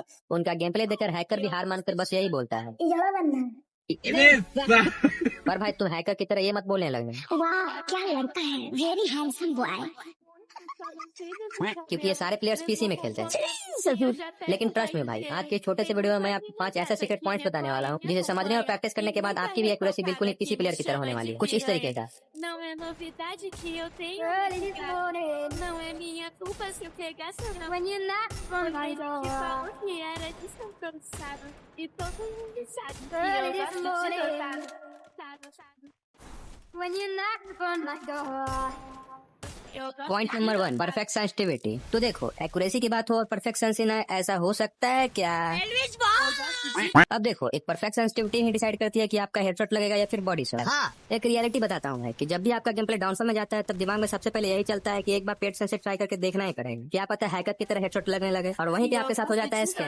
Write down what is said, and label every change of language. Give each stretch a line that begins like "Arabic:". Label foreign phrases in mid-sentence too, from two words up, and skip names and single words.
Hindi: उनका
English: game play
Hindi: देखकर हैकर भी हार मानकर बस यही बोलता है। पर भाई तुम हैकर की तरह ये मत बोलने लगना, वाह क्या लड़का है,
English: very handsome boy.
Hindi: क्योंकि ये सारे प्लेयर्स पीसी में खेलते हैं। लेकिन
English: trust me
Hindi: भाई, आज के छोटे से वीडियो में मैं आपको 5 ऐसे
English: secret points
Hindi: बताने वाला हूँ जिसे समझने और प्रैक्टिस करने के बाद आपकी भी एक्यूरेसी बिल्कुल ही
English: PC player
Hindi: की तरह होने वाली है, कुछ इस तरीके का।
Portuguese: Não é novidade que eu tenho mercado. Não é minha culpa se eu pegasse na
English: When you're not from my
Portuguese: que
English: door.
Portuguese: falou que era descompensado. E todo mundo sabe que
English: Early
Portuguese: eu
English: this
Portuguese: gosto de
English: morning.
Portuguese: dotado.
English: When you're not from my door.
Portuguese: Eu gosto
English: point number 1, perfect sensitivity.
Hindi: तो देखो, एक्यूरेसी की बात हो और
English: perfect sensitive
Hindi: ना, ऐसा हो सकता है क्या? अब देखो, एक
English: perfect sensitivity
Hindi: ही डिसाइड करती है कि आपका हेडशॉट लगेगा या फिर
English: body shot.
Hindi: हाँ। एक रियलिटी बताता हूँ कि जब भी आपका
English: game play downfall
Hindi: में जाता है, तब दिमाग में सबसे पहले यही चलता है कि एक बार पेट सेंस से ट्राई करके देखना ही पड़ेगा, क्या पता हैकर की तरह हेडशॉट लगने लगे और वहीं पे आपके साथ हो जाता है स्कैम।